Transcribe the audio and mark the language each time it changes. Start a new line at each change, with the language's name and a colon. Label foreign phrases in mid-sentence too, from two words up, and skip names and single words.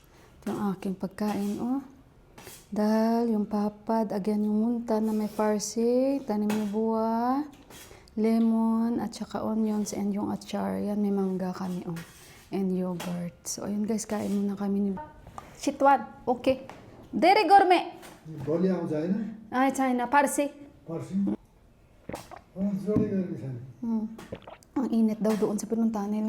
Filipino: Ito yung aking pagkain, Dal, yung papad, again yung munta na may parsi, tanim ni Buwa, lemon, at saka onions, and yung achar. Yan, may mangga kami, and yogurt. So, ayun guys, kain muna kami ni Chitwan, okay. Dere gourmet.
Nepali: भोलि आउँछ होइन
Filipino: Ay, China, parsi.
Nepali: पर्सि जोडी गरेको छ
Filipino: Ang init daw doon sa pinuntahan nila.